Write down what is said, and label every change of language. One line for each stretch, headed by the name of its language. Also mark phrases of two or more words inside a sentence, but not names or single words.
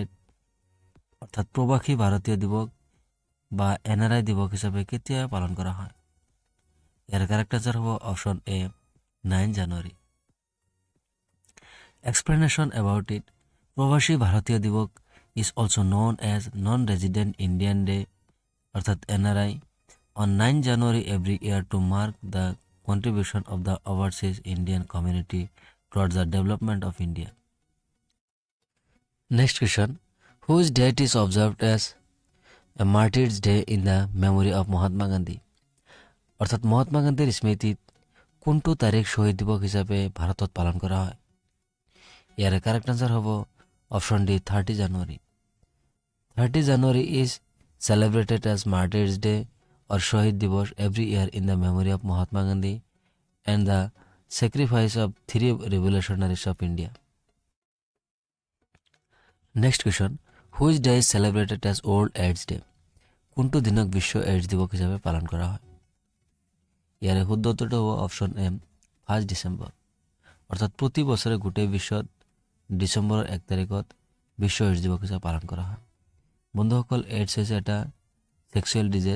Assamese: অৰ্থাৎ প্ৰবাসী ভাৰতীয় দিৱস বা NRI দিৱস হিচাপে কেতিয়া পালন কৰা হয়? ইয়াৰ
English: correct answer
Assamese: হ'ব
English: option A
Assamese: 9 জানুৱাৰী।
English: explanation about it, প্ৰবাসী ভাৰতীয় দিৱস is also known as Non Resident Indian Day অৰ্থাৎ NRI on 9 January every year to mark the contribution of the overseas Indian community towards the development of India. Next question, whose date is observed as a Martyrs' Day in the memory of Mahatma Gandhi?
Assamese: অর্থাৎ মহাত্মা গান্ধীৰ স্মৃতিত কোনটো তাৰিখ শহীদ দিৱস হিচাপে ভাৰতত পালন কৰা হয়? ইয়াৰে
English: correct answer
Assamese: হ'ব
English: option D
Assamese: 30 জানুৱাৰী।
English: 30 January is celebrated as Martyrs' Day or Shahid Divas every year in the memory of Mahatma Gandhi and the sacrifice of 3 revolutionaries of India. Next question, which day is celebrated as World AIDS Day?
Assamese: কোনটো দিনক বিশ্ব এইডছ দিৱস হিচাপে পালন কৰা হয়? ইয়াৰে শুদ্ধ উত্তৰটো হ'ব
English: option M
Assamese: 1 ডিচেম্বৰ। অৰ্থাৎ প্ৰতি বছৰে গোটেই বিশ্বত ডিচেম্বৰৰ 1 তাৰিখত বিশ্ব এইডছ দিৱস হিচাপে পালন কৰা হয়। বন্ধুসকল, এইডছ হৈছে এটা
English: sexual disease.